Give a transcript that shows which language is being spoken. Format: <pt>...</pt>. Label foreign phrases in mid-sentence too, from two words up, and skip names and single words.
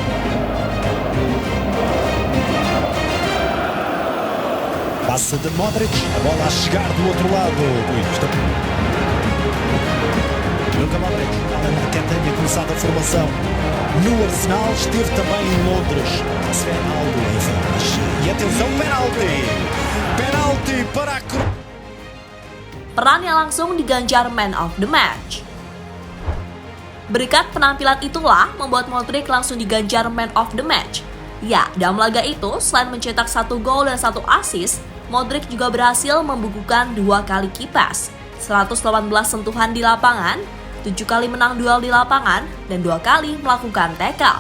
<pt>Passe de Modric, a bola a chegar do outro lado. Luka Modric, além de que tenha começado a formação no Arsenal, esteve também em Londres. Penalti, enfim. E atenção, penalti! Penalti para a</pt> <id>Peran yang langsung diganjar</id> <en>Man of the Match.</en> <id>Berkat penampilan itulah membuat Modric langsung diganjar</id> <en>Man of the Match.</en> <id>Ya, dalam laga itu, selain mencetak 1 gol dan 1 assist, Modric juga berhasil membukukan 2 kali kipas, 118 sentuhan di lapangan, 7 kali menang duel di lapangan, dan 2 kali melakukan tackle.</id>